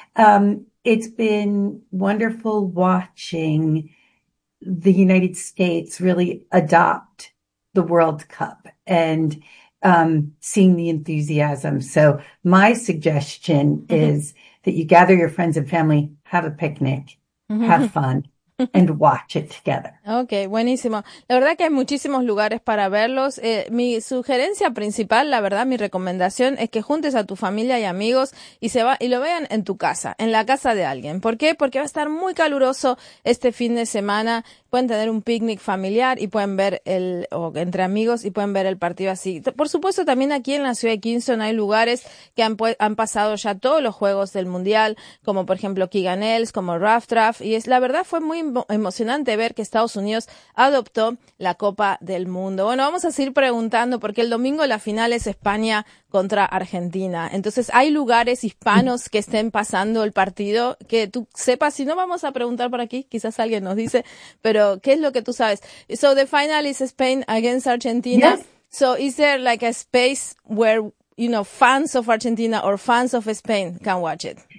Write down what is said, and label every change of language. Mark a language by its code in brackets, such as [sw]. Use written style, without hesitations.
[en] It's been wonderful watching the United States really adopt the World Cup and seeing the enthusiasm. So my suggestion is that you gather your friends and family, have a picnic, have fun, and watch it together. [es] Okay, buenísimo. La verdad que hay muchísimos lugares para verlos. Mi sugerencia principal, la verdad, mi recomendación es que juntes a tu familia y amigos y lo vean en tu casa, en la casa de alguien. ¿Por qué? Porque va a estar muy caluroso este fin de semana. Pueden tener un picnic familiar y pueden ver entre amigos y pueden ver el partido así. Por supuesto, también aquí en la ciudad de Kingston hay lugares que han pasado ya todos los juegos del Mundial, como por ejemplo Keegan Ailes, como Rough Draft, y es, la verdad, fue muy emocionante ver que Estados Unidos adoptó la Copa del Mundo. Bueno, vamos a seguir preguntando porque el domingo la final es España contra Argentina. Entonces, ¿hay lugares hispanos que estén pasando el partido que tú sepas? Si no, vamos a preguntar por aquí, quizás alguien nos dice, pero ¿qué es lo que tú sabes? [en] So the final is Spain against Argentina. Yes. So is there like a space where, you know, fans of Argentina or fans of Spain can watch it?